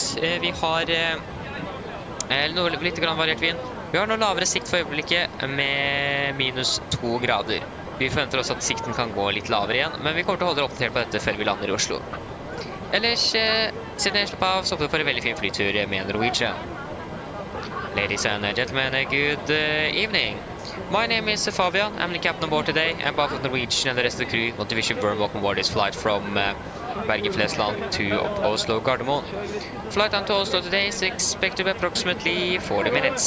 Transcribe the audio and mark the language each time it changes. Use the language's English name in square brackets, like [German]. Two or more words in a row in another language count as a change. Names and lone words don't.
[Norwegian] Vi har litt grann variert vind. Vi har noe lavere sikt for øyeblikket med minus 2 grader. Vi forventer også at sikten kan gå litt lavere igjen, men vi kommer til å holde dere oppdatert på dette før vi lander I Oslo. Ellers, siden jeg slapp av, så håper vi for en veldig fin flytur med Norwegian. [English] Ladies and gentlemen, good evening. My name is Fabian. I'm the captain on board today, and both of Norwegian and the rest of the crew want to wish you a warm welcome aboard this flight from Bergen, Flesland to Oslo, Gardermoen. Flight time to Oslo today is expected to be approximately 40 minutes.